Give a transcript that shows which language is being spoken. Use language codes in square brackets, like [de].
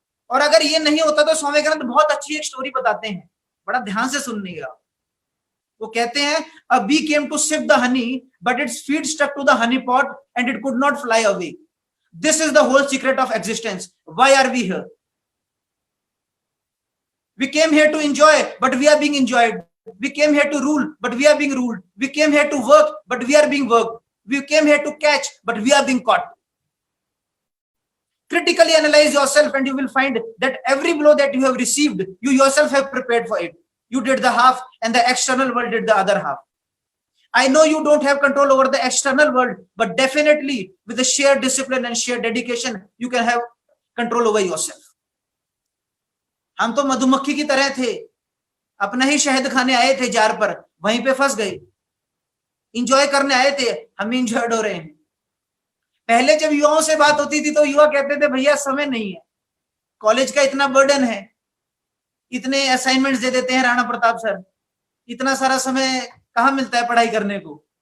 [hi] और अगर ये नहीं होता तो स्वामी विवेकानंद बहुत अच्छी एक स्टोरी बताते हैं, बड़ा ध्यान से सुनिएगा। वो कहते हैं [en] A bee came to sip the honey but its feet stuck to the honey pot and it could not fly away. This is the whole secret of existence. Why are we here? We came here to enjoy, but we are being enjoyed. We came here to rule, but we are being ruled. We came here to work, but we are being worked. We came here to catch, but we are being caught. Critically analyze yourself and you will find that every blow that you have received, you yourself have prepared for it. You did the half and the external world did the other half. I know you don't have control over the external world, but definitely with the sheer discipline and sheer dedication, you can have control over yourself. [hi] हम तो मधुमक्खी की तरह थे, अपना ही शहद खाने आए थे जार पर, वहीं पे फंस गए। इंजॉय करने आए थे, हम इंजॉयड हो रहे हैं। पहले जब युवाओं से बात होती थी तो युवा कहते थे भैया समय नहीं है, कॉलेज का इतना बर्डन है, इतने असाइनमेंट्स दे देते हैं राणा प्रताप सर, इतना सारा समय कहाँ मिलता है पढ़ाई करने को।